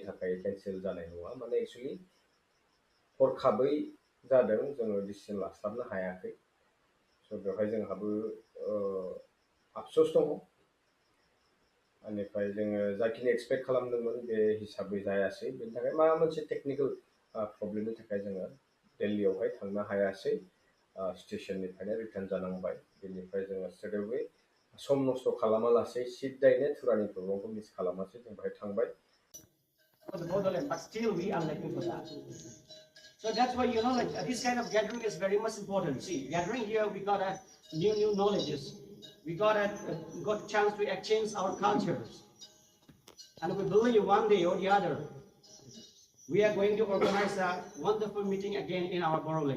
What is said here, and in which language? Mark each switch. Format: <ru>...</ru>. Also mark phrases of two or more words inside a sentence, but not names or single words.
<brx>थाखाय केन्सेल जानाय नङा माने एक्सुवेलि हरखाबै जादों जोङो डिसिसन लास्लाबनो हायाखै स' बेवहाय जोंहाबो आफसोस दङ बेनिफ्राय जोङो जाखिनि एक्सपेक्ट खालामदोंमोन बे हिसाबै जायासै बेनि थाखाय माबा मोनसे</brx> <en>technical problem</en> <brx>थाखाय जोङो दिल्लीयावहाय थांनो हायासै स्टेशननिफ्रायनो रिटार्न जानांबाय बेनिफ्राय जोङो स्ट्रेटअवे सम नस्थ' खालामालासै सिदायैनो थुरानि प्रग्रामखौ मिस खालामासै जों बेहाय थांबाय</brx> <en>But still we are looking for that. So that's why, like this kind of gathering is very much important. See, gathering here, we got a new knowledges. We got a chance to exchange our cultures. And we believe one day or the other, we are going to organize a wonderful meeting again in our GaroHills.</en>